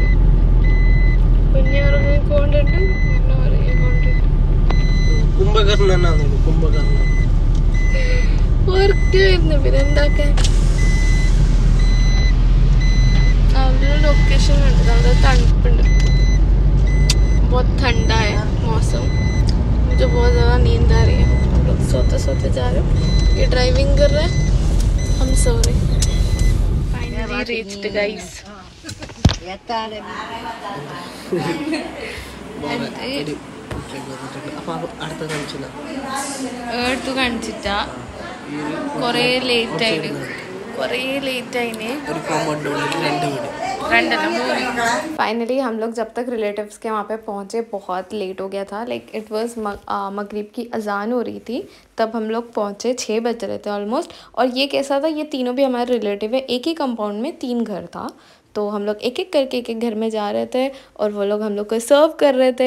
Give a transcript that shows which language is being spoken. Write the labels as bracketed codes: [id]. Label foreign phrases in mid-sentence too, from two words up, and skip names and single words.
[ml] കുഞ്ഞു ഇറങ്ങിക്കൊണ്ടിട്ട് കുംഭകർണനാണ്. കുംഭകർണൻ പിന്നെ എന്താക്കാൻ അവരുടെ लोकेशन ഉണ്ട്. അവിടെ തണുപ്പുണ്ട്, [hi] बहुत ठंडा है मौसम। मुझे बहुत ज़्यादा नींद आ रही है। हम लोग सोते सोते जा रहे हैं। ये ड्राइविंग कर रहे हैं, हम सो रहे हैं। [en] finally reached guys. [ml] എടുത്തു കാണിച്ചിട്ടാ കൊറേ ലേറ്റ് ആയിന് [hi] फाइनली हम लोग जब तक रिलेटिव्स के वहाँ पे पहुँचे बहुत लेट हो गया था। [en] like it was [hi] मगरिब की अजान हो रही थी तब हम लोग पहुँचे। 6 बज रहे थे ऑलमोस्ट। और ये कैसा था, ये तीनों भी हमारे रिलेटिव है। एक ही कंपाउंड में 3 घर था, तो हम लोग एक एक करके एक एक घर में जा रहे थे और वो लोग हम लोग को सर्व कर रहे थे।